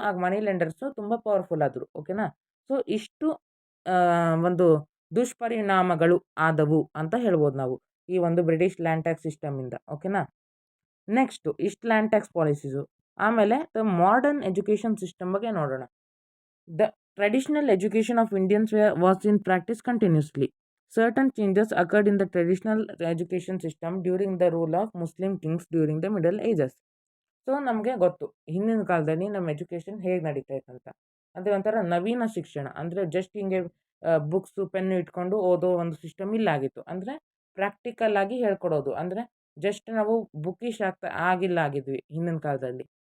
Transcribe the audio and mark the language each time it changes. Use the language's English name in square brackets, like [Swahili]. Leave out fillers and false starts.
[Kannada] ಆಗ ಮನಿ ಲೆಂಡರ್ಸು ತುಂಬ ಪವರ್ಫುಲ್ ಆದರು. ಓಕೆನಾ. ಸೊ ಇಷ್ಟು ಒಂದು ದುಷ್ಪರಿಣಾಮಗಳು ಆದವು ಅಂತ ಹೇಳ್ಬೋದು ನಾವು ಈ ಒಂದು ಬ್ರಿಟಿಷ್ ಲ್ಯಾಂಡ್ ಟ್ಯಾಕ್ಸ್ ಸಿಸ್ಟಮಿಂದ. ಓಕೆನಾ. ನೆಕ್ಸ್ಟು ಇಷ್ಟು ಲ್ಯಾಂಡ್ ಟ್ಯಾಕ್ಸ್ ಪಾಲಿಸೀಸು. ಆಮೇಲೆ ದ ಮಾಡರ್ನ್ ಎಜುಕೇಷನ್ ಸಿಸ್ಟಮ್ ಬಗ್ಗೆ ನೋಡೋಣ. [English] The traditional education of Indians was in practice continuously. Certain changes occurred in the traditional education system during the rule of Muslim kings during the Middle Ages. [Kannada] So ನಮಗೆ ಗೊತ್ತು ಹಿಂದಿನ ಕಾಲದಲ್ಲಿ ನಮ್ಮ education ಹೇಗೆ ನಡೀತಾ ಇತ್ತಂತ. ಅಂದರೆ ಒಂಥರ ನವೀನ ಶಿಕ್ಷಣ, ಅಂದರೆ ಜಸ್ಟ್ ಹಿಂಗೆ ಬುಕ್ಸು ಪೆನ್ನು ಇಟ್ಕೊಂಡು ಓದೋ ಒಂದು ಸಿಸ್ಟಮ್ ಇಲ್ಲಾಗಿತ್ತು. ಅಂದರೆ ಪ್ರಾಕ್ಟಿಕಲ್ ಆಗಿ ಹೇಳ್ಕೊಡೋದು, ಅಂದರೆ ಜಸ್ಟ್ ನಾವು ಬುಕ್ಕಿಶ್ ಆಗಿದ್ವಿ ಹಿಂದಿನ ಕಾಲದಲ್ಲಿ.